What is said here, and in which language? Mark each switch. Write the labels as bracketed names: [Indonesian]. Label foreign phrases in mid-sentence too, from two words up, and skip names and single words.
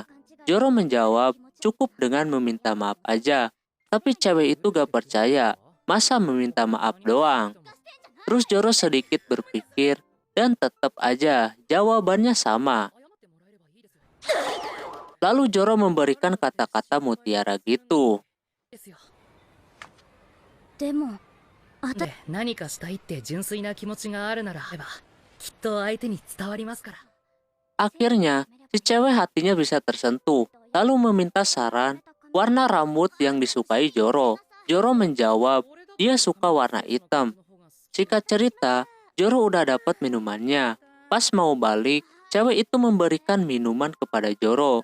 [Indonesian] Joro menjawab cukup dengan meminta maaf aja. Tapi cewek itu gak percaya. Masa meminta maaf doang? Terus Joro sedikit berpikir dan tetap aja jawabannya sama. Lalu Joro memberikan kata-kata mutiara gitu. [Japanese] でも、で何かしたいって純粋な気持ちがあるならきっと相手に伝わりますから。 [Indonesian] Akhirnya, si cewek hatinya bisa tersentuh, lalu meminta saran warna rambut yang disukai Joro. Joro menjawab, dia suka warna hitam. Singkat cerita, Joro udah dapat minumannya. Pas mau balik, cewek itu memberikan minuman kepada Joro.